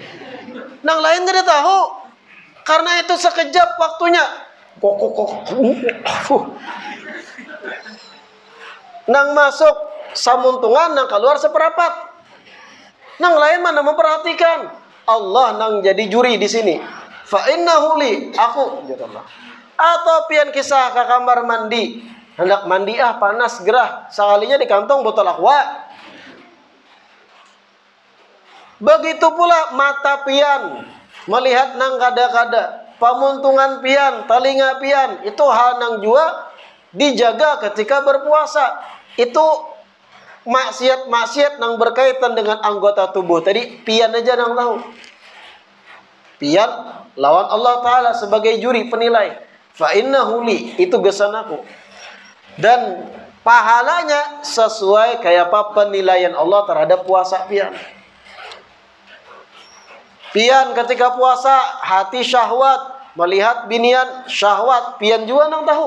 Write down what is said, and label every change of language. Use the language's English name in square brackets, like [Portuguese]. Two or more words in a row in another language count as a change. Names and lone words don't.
[Banjar] Nang lain tidak tahu, karena itu sekejap waktunya. Nang masuk samuntungan, nang keluar seperapat. Nang lain mana memperhatikan. Allah nang jadi juri di sini. [Arabic] Fa innahu li, [Banjar] aku, kata Allah. Atau pian kisah ke kamar mandi, hendak mandi panas gerah, sekalinya di kantong botol aqua. Begitu pula mata pian melihat nang kada-kada, pamuntungan pian, telinga pian, itu hal nang jua dijaga ketika berpuasa. Itu maksiat nang berkaitan dengan anggota tubuh tadi, pian aja nang tahu. Pian lawan Allah Ta'ala sebagai juri penilai. [Arabic] Fa innahu li, [Banjar] itu gesan aku. Dan pahalanya sesuai kayak apa penilaian Allah terhadap puasa pian. Pian ketika puasa hati syahwat, melihat binian syahwat, pian juga nang tahu.